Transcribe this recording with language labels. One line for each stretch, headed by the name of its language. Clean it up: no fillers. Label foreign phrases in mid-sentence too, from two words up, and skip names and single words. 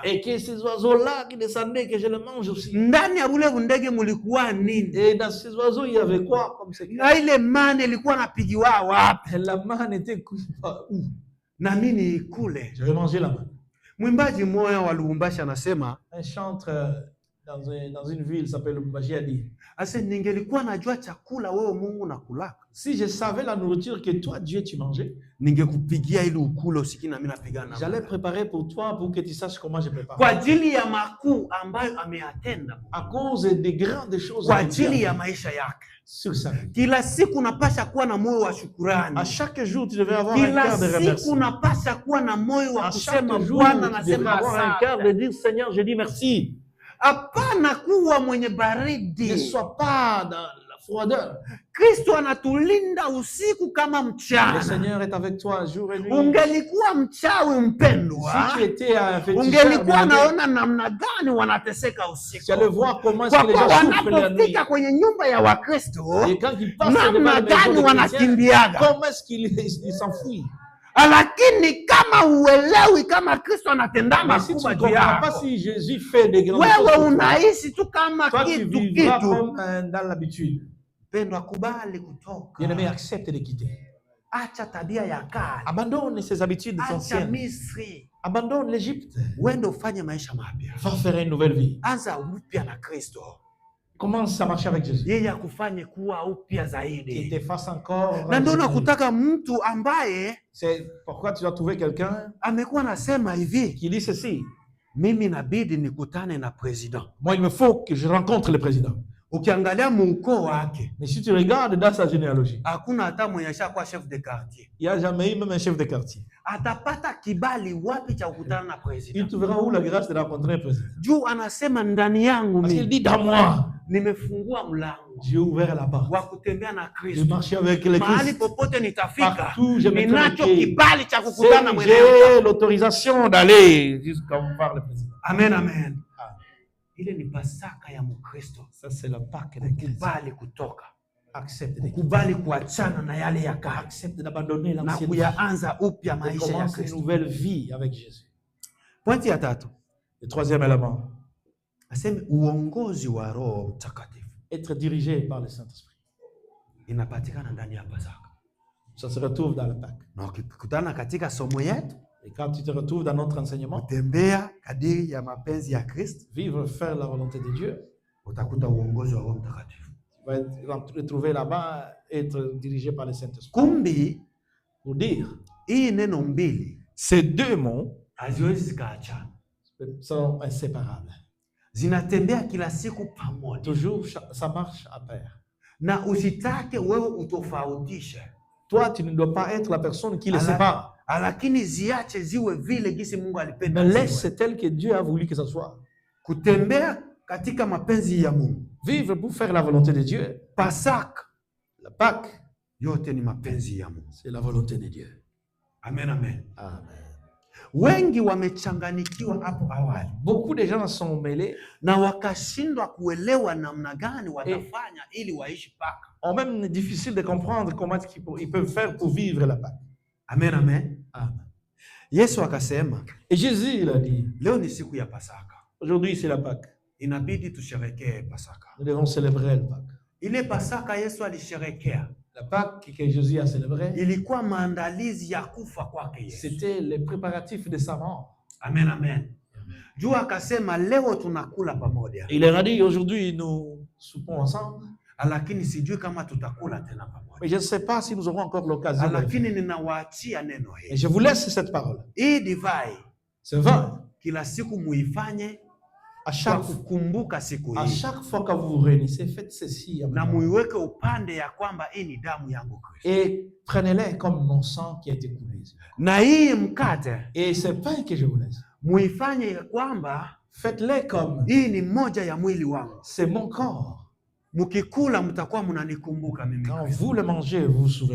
French: Et que ces oiseaux-là qui descendaient, que je les mange aussi.
Swahili: Ndani ya bule ndege mulikuwa nini?
French: Et dans ces oiseaux, il y avait quoi comme secret?
Swahili: Na ile mane ilikuwa napigiwa wapi?
French: La manne était où?
Swahili: Na mimi ikule.
French: Je vais manger la manne.
Swahili: Mwimbaji mmoja wa Lubumbashi anasema,
French: un chantre dans une ville s'appelle Lubumbashi a dit,
Swahili: ase ningelikuwa najua chakula wewe Mungu nakulaka.
French: Si je savais la nourriture que toi Dieu tu mangeais,
Swahili: ningekupigia ili ukule usiki na mimi napigana.
French: J'allais préparer pour toi pour que tu saches comment je prépare.
Swahili: Kwa ajili ya makuu ambayo ameyatenda.
French: À cause des grandes choses.
Swahili: Kwa ajili ya maisha yake.
French: Sur sa vie.
Swahili: Kila siku unapasha kuwa na moyo wa shukrani.
French: À chaque jour tu devais avoir un cœur de remerciement.
Swahili: Kila siku unapasha kuwa na moyo wa kusema Bwana nasema
French: avoir un cœur de dire Seigneur je dis merci.
Swahili: Hapana kuwa mwenye baridi.
French: Ne sois pas dans la froideur.
Swahili: Kristo anatulinda usiku kama mchana.
French: Le Seigneur est avec toi jour et nuit.
Swahili: Ungelikuwa mchawi mpendwa.
French: Si tu étais un féticheur,
Swahili: ungelikuwa naona namna gani wanateseka usiku.
French: Tu allais voir comment est-ce que les gens souffrent la nuit.
Swahili: Wanapofika kwenye nyumba ya Wakristo,
French: et quand ils passent devant les maisons de chrétiens, comment est-ce qu'ils s'enfuient?
Swahili: Lakini kama uelewi kama Kristo anatenda makubwa juu yako.
French: Pas si Jésus fait des grandes choses.
Swahili: Wewe unaishi tu kama kitu.
French: Comme dans l'habitude.
Swahili: Pendo akubali kutoka.
French: Bien-aimé, accepte de quitter.
Swahili: acha tabia ya kale.
French: Abandonne ses habitudes
Swahili: Acha
French: anciennes.
Swahili: Misri.
French: Abandonne l'Égypte.
Swahili: Uende ufanye maisha mapya.
French: Va faire une nouvelle vie.
Swahili: Anza upya na Kristo.
French: Commence à marcher avec Jésus.
Swahili: Yeye akufanye kuwa upya zaidi.
French: Qu'il te fasse encore.
Swahili: Na ndio nakutaka mtu ambaye,
French: c'est pourquoi tu dois trouver quelqu'un
Swahili: amekuwa nasema hivi,
French: qui dit ceci.
Swahili: Mimi inabidi nikutane na president.
French: Moi, il me faut que je rencontre le président.
Swahili: Ukiangalia mukoo wake,
French: mais si tu regardes dans sa généalogie,
Swahili: hakuna hata mwenye ashakuwa
French: chef de quartier. Il n'y a jamais eu même un chef de quartier.
Swahili: Atapata kibali wapi cha kukutana na president?
French: Il trouvera où la grâce de rencontrer un président?
Swahili: Juu anasema ndani yangu
French: Parce qu'il dit dans moi,
Swahili: nimefungua mlango.
French: J'ai ouvert la porte.
Swahili: Wa kutembea na Kristo.
French: Je marche avec le Christ.
Swahili: Mahali popote nitafika.
French: Partout, je
Swahili: ninacho kibali cha kukutana na mwenyewe.
French: J'ai l'autorisation d'aller jusqu'à voir le président. Amen, amen.
Swahili: Ile ni Pasaka ya Mkristo.
French: Ça c'est la Pâque de Christ.
Swahili: Kubali kutoka.
French: Accepte de
Swahili: kubali kuachana na yale ya kale.
French: Accepte d'abandonner l'ancienne vie.
Swahili: Na kuyaanza upya maisha ya Kristo.
French: Une nouvelle vie avec Jésus.
Swahili: Pointi ya tatu.
French: Le troisième élément.
Swahili: Aseme uongozi wa Roho Mtakatifu.
French: Être dirigé par le Saint-Esprit.
Swahili: Inapatikana ndani ya Pasaka.
French: Ça se retrouve dans la Pâque.
Swahili: Na ukikutana katika somo yetu,
French: et quand tu te retrouves dans notre enseignement,
Swahili: kutembea kadiri ya mapenzi ya Kristo,
French: vivre, faire la volonté de Dieu,
Swahili: utakuta uongozi wa Roho Mtakatifu.
French: Tu vas te retrouver là-bas, être dirigé par le Saint-Esprit.
Swahili: Kumbi,
French: pour dire,
Swahili: hii neno mbili,
French: ces deux mots
Swahili: haziwezi zikaachana,
French: sont inséparables.
Swahili: Zinatembea kila siku pamoja.
French: Toujours ça marche à pair.
Swahili: Na usitake wewe utofautishe.
French: Toi, tu ne dois pas être la personne qui les sépare.
Swahili: Lakini ziache ziwe vile gisi Mungu alipenda.
French: Mais laisse tel que Dieu a voulu que ça soit.
Swahili: Kutembea katika mapenzi ya Mungu.
French: Vivre pour faire la volonté de Dieu.
Swahili: Pasaka,
French: la Pâque,
Swahili: yote ni mapenzi ya Mungu.
French: C'est la volonté de Dieu. Amen, amen. Amen.
Swahili: Wengi wamechanganikiwa hapo awali.
French: Beaucoup de gens sont mêlés
Swahili: na wakashindwa kuelewa namna gani watafanya ili waishi Pâque.
French: Ont même difficile de comprendre comment ils peuvent faire pour vivre la Pâque. Amen, amen. Amen.
Swahili: Yesu akasema,
French: et Jésus il a dit,
Swahili: leo ni siku ya Pasaka.
French: Aujourd'hui c'est la Pâque.
Swahili: Inabidi tusherekee Pasaka.
French: Nous devons célébrer la Pâque.
Swahili: Ile Pasaka Yesu alisherekea.
French: La Pâque que Jésus a célébrée,
Swahili: ilikuwa maandalizi ya kufa kwake Yesu.
French: C'était les préparatifs de sa mort. Amen, amen.
Swahili: Juu akasema leo tunakula pamoja.
French: Il leur a dit, aujourd'hui nous soupons ensemble.
Swahili: Lakini sijui kama tutakula tena pamoja.
French: Mais je ne sais pas si nous aurons encore l'occasion.
Swahili: Lakini ninawaachia neno hili.
French: Et je vous laisse cette parole.
Swahili: Hii divai,
French: ce vin,
Swahili: kila siku muifanye
French: à chaque
Swahili: kukumbuka siku hii.
French: À chaque fois que vous vous réunissez, faites ceci.
Swahili: Na muiweke upande ya kwamba hii ni damu yangu Kristo.
French: Et prenez-les comme mon sang qui a été coulé.
Swahili: Na hii mkate,
French: et ce pain que je vous laisse,
Swahili: muifanye ya kwamba
French: faites-les comme
Swahili: hii ni moja ya mwili wangu.
French: C'est mon corps.
Swahili: Mukikula mtakuwa mnanikumbuka mimi.
French: Quand vous le mangez, vous vous souvenez.